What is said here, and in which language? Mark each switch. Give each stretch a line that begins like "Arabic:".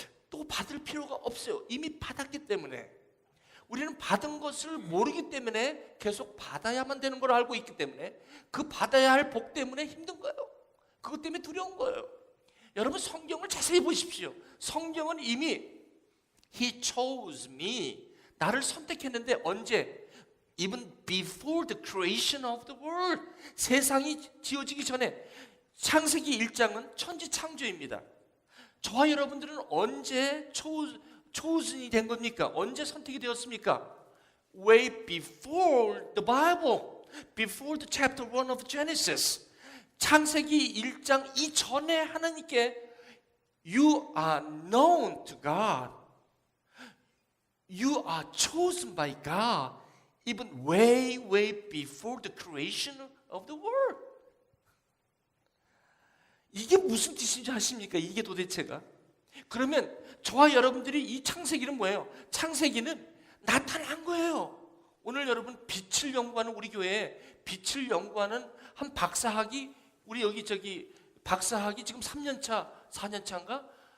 Korean: 또 받을 필요가 없어요. 이미 받았기 때문에. 우리는 받은 것을 모르기 때문에 계속 받아야만 되는 걸 알고 있기 때문에 그 받아야 할 복 때문에 힘든 거예요. 그것 때문에 두려운 거예요. 여러분 성경을 자세히 보십시오. 성경은 이미
English: He chose me,
Korean: 나를 선택했는데 언제?
English: Even before the creation of the world,
Korean: 세상이 지어지기 전에. 창세기 1장은 천지 창조입니다. 저와 여러분들은 언제 chosen이 된 겁니까? 언제 선택이 되었습니까?
English: Way before the Bible, before the chapter 1 of Genesis.
Korean: 창세기 1장 이전에 하나님께
English: You are known to God. You are chosen by God even way before the creation of the world.
Korean: 이게 무슨 뜻인지 아십니까? 이게 도대체가. 그러면 저와 여러분들이 이 창세기는 뭐예요? 창세기는 나타난 거예요. 오늘 여러분 빛을 연구하는 우리 교회에 빛을 연구하는 한 박사학위, 우리 여기 박사학위 지금 3년차, 4년차인가?